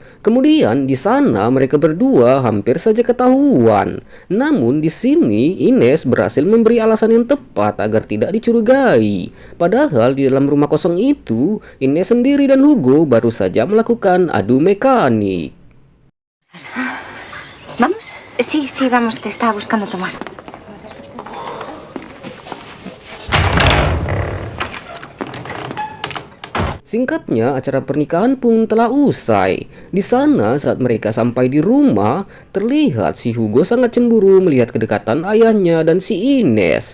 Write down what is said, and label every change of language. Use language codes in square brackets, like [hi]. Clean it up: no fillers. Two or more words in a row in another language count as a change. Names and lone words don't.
[id] Kemudian di sana mereka berdua hampir saja ketahuan. Namun di sini Ines berhasil memberi alasan yang tepat agar tidak dicurigai. Padahal di dalam rumah kosong itu, Ines sendiri dan Hugo baru saja melakukan adu mekanik. [es] ¿Vamos? Sí, vamos. Te estaba buscando Tomás. [id] Singkatnya, acara pernikahan pun telah usai. Di sana, saat mereka sampai di rumah, terlihat si Hugo sangat cemburu melihat kedekatan ayahnya dan si Ines.